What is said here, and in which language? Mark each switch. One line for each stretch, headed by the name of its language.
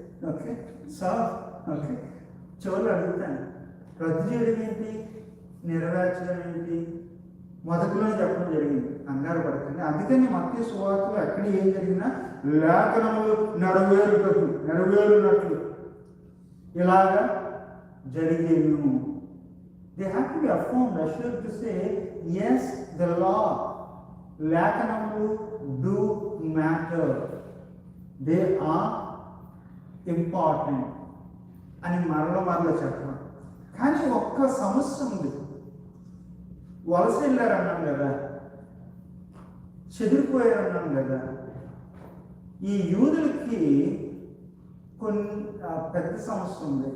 Telugu: Okay sir, okay చివరిలో అడుగుతాను. రద్దు చేయడం ఏంటి? నెరవేర్చడం ఏంటి? మొదటిలోనే చెప్పడం జరిగింది. కంగారు పడకండి. అందుకని మత్తయి సువార్తలో ఎక్కడ ఏం జరిగినా లేఖనములు నెరవేరునట్లు ఇలాగా జరిగేను.
English: They have to be affirmed, assured to say, yes, the law, లేఖనములు do matter. They are important
Telugu: అని మరల చెప్పడం. కానీ ఒక్క సమస్య ఉంది. వలస వెళ్ళారు అన్నాం కదా, చెదిరిపోయారు అన్నాం కదా. ఈ యూదులకి కొన్ని పెద్ద సమస్య ఉంది.